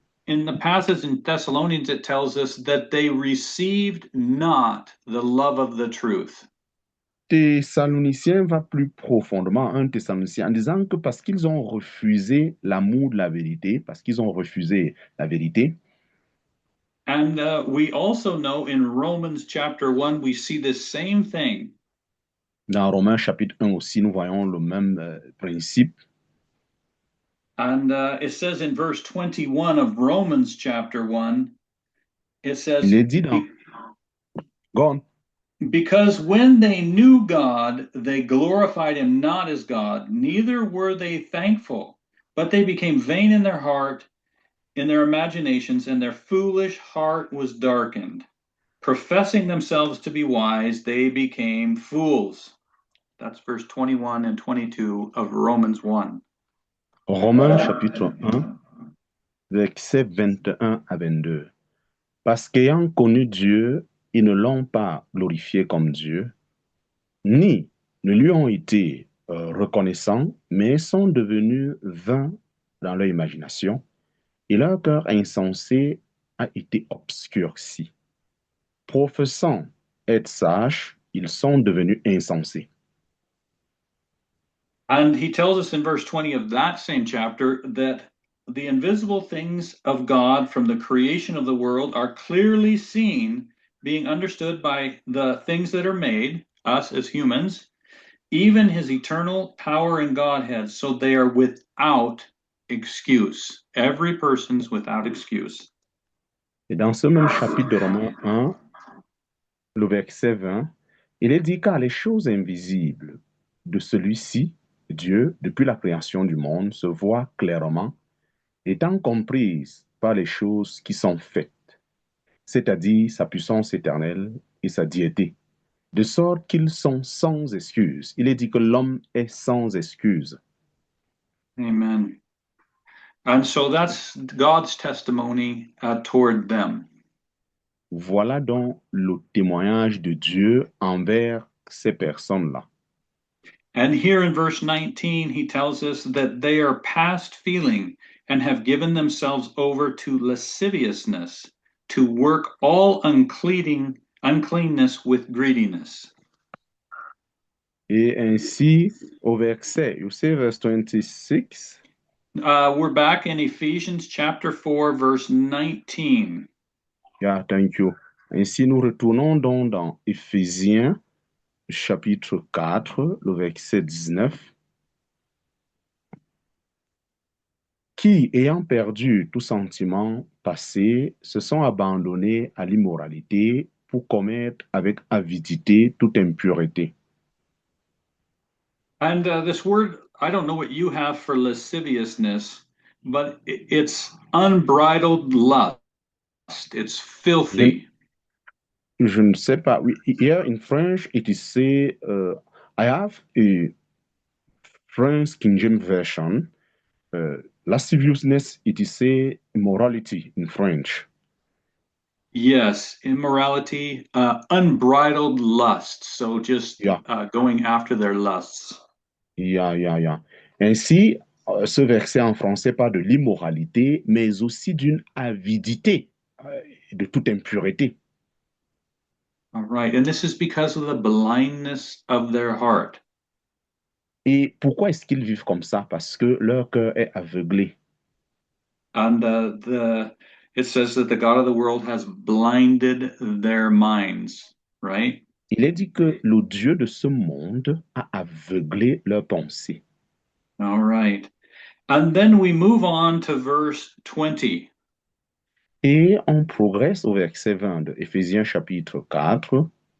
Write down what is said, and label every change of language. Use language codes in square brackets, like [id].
[en] in the passage in Thessalonians, it tells us that they received not the love of the truth. [fr] Thessaloniciens va plus profondément, un Thessalonicien, en disant que parce qu'ils ont refusé l'amour de la vérité, parce qu'ils ont refusé la vérité, [en] And we also know in Romans chapter 1, we see this same thing. [fr] dans Romains chapitre 1 aussi, nous voyons le même principe. [en] And it says in verse 21 of Romans chapter 1, it says, [fr] Il est dit dans... [en] Go on. "Because when they knew God, they glorified him not as God, neither were they thankful, but they became vain in their heart, in their imaginations, and their foolish heart was darkened. Professing themselves to be wise, they became fools." That's verse 21 and 22 of Romans 1. [fr] Romains chapitre 1, versets 21 à 22. Parce qu'ayant connu Dieu, ils ne l'ont pas glorifié comme Dieu, ni ne lui ont été reconnaissants, mais sont devenus vains dans leur imagination, et leur cœur insensé a été obscurci. Professant être sages, ils sont devenus insensés. [en] And he tells us in verse 20 of that same chapter that the invisible things of God from the creation of the world are clearly seen, being understood by the things that are made, us as humans, even his eternal power and Godhead, so they are without excuse. Every person's without excuse. [fr] Et dans ce même chapitre de Romains 1, le verset 20, il est dit car les choses invisibles de celui-ci, Dieu, depuis la création du monde, se voient clairement, étant comprises par les choses qui sont faites, c'est-à-dire sa puissance éternelle et sa diété, de sorte qu'ils sont sans excuse. Il est dit que l'homme est sans excuse. [en] Amen. And so that's God's testimony toward them. [fr] Voilà donc le témoignage de Dieu envers ces personnes-là. [en] And here in verse 19, he tells us that they are past feeling and have given themselves over to lasciviousness, to work all uncleanness with greediness. [fr] Et ainsi, au verset, [en] you see verse 26, We're back in Ephesians chapter 4, verse 19. Yeah, thank you. [fr] Ainsi, nous retournons donc dans Éphésiens, chapitre 4, le verset 19. Qui, ayant perdu tout sentiment passé, se sont abandonnés à l'immoralité pour commettre avec avidité toute impureté. [en] And this word, I don't know what you have for lasciviousness, but it's unbridled lust. It's filthy. [fr] Je ne sais pas. [en] Oui, here in French, it is say, I have a French King James version. Lasciviousness, it is say immorality in French. Yes, immorality, unbridled lust. So just Yeah, going after their lusts. yeah. [fr] Ainsi, ce verset en français parle de l'immoralité, mais aussi d'une avidité, de toute impureté. [en] All right. And this is because of the blindness of their heart. [fr] Et pourquoi est-ce qu'ils vivent comme ça? Parce que leur cœur est aveuglé. [en] And it says that the God of the world has blinded their minds, right? [fr] Il est dit que le Dieu de ce monde a aveuglé leurs pensées. [en] All right. And then we move on to verse 20. [fr] Et on progresse au verset 20 de Éphésiens chapitre 4.